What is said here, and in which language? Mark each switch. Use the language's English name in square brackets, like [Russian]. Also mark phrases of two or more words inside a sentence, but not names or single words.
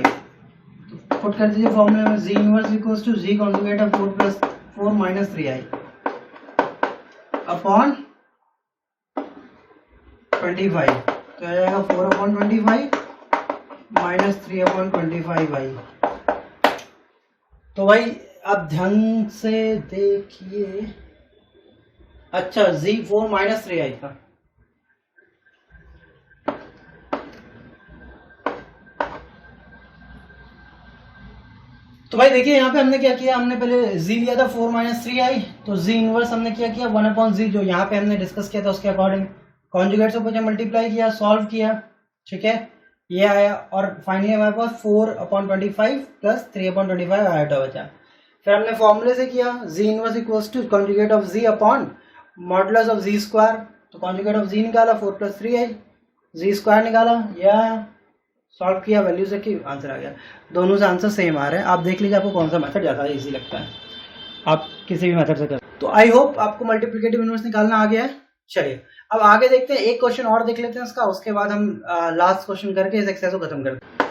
[Hindi] तो पुट कर दीजिए फॉर्मूले में, [English] z inverse equals to z conjugate of 4 - 3i upon 25. [Hindi] तो आ जाएगा 4/25 - 3/25i। तो भाई आप ध्यान से देखिए, अच्छा z 4 - 3i था। तो भाई देखिए यहाँ पे हमने क्या किया, हमने पहले z लिया था 4 - 3i, तो z इनवर्स हमने क्या किया 1/z, जो यहाँ पे हमने डिस्कस किया था उसके अकॉर्डिंग कॉन्जुगेट से ऊपर मल्टीप्लाई किया, सॉल्व किया, ठीक है, ये आया। और फाइनली हमारे पास 4/25 + 3/25 आयोटा बचा। फिर हमने फॉर्मूले से किया, [English] z inverse equals to conjugate of z upon modulus of z square. [Hindi] तो [English] conjugate of z [Hindi] निकाला 4 + 3i, z स्क्वायर निकाला, ये आया, सॉल्व किया, वैल्यू से की, आंसर आ गया। दोनों से [English] answer same [Hindi] आ रहे हैं। आप देख लीजिए आपको कौन सा मेथड ज़्यादा इजी लगता है, आप किसी भी मेथड से कर। तो [English] I hope [Hindi] आपको [English] multiplicative inverse [Hindi] निकालना आ गया है। चलिए अब आगे देखते हैं, एक क्वेश्चन और देख लेते हैं इसका, उसके बाद हम [English] last question [Hindi] करके इस एक्सरसाइज को खत्म करते हैं।